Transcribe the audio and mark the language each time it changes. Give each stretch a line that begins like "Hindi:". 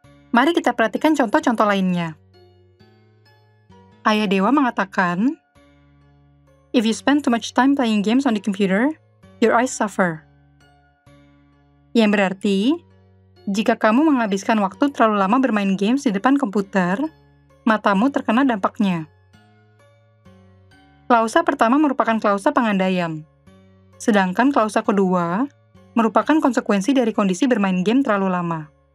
Indonesian: Mari kita perhatikan contoh-contoh lainnya. Ayah Dewa mengatakan,
English: "If you spend too much time playing games on the computer, your eyes suffer."
Indonesian: Yang berarti, jika kamu menghabiskan waktu terlalu lama bermain games di depan komputer, matamu terkena dampaknya. Klausa pertama merupakan klausa pengandaian, sedangkan klausa kedua merupakan konsekuensi dari kondisi bermain game terlalu lama.